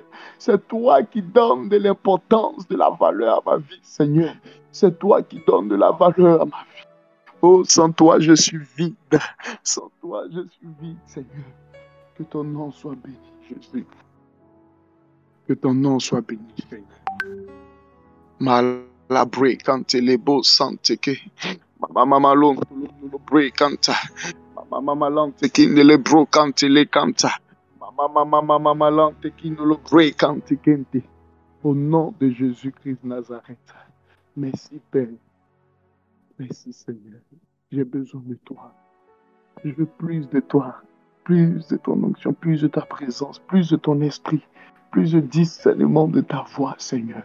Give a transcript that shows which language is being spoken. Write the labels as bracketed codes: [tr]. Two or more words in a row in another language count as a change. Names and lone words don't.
[fr] C'est toi qui donnes de l'importance, de la valeur à ma vie, Seigneur. C'est toi qui donnes de la valeur à ma vie. Oh, sans toi, je suis vide. Sans toi, je suis vide, Seigneur. Que ton nom soit béni, Jésus. Que ton nom soit béni, Seigneur. Malabre kante lebo sante ke. Mama lon lo bre kanta. Mama lante ki ne le bro kante le kanta. Mama lante ki ne lo bre kante kente. Au nom de Jésus-Christ de Nazareth. Merci, Père. Merci, Seigneur. J'ai besoin de toi. Je veux plus de toi, plus de ton onction, plus de ta présence, plus de ton esprit, plus de discernement de ta voix, Seigneur.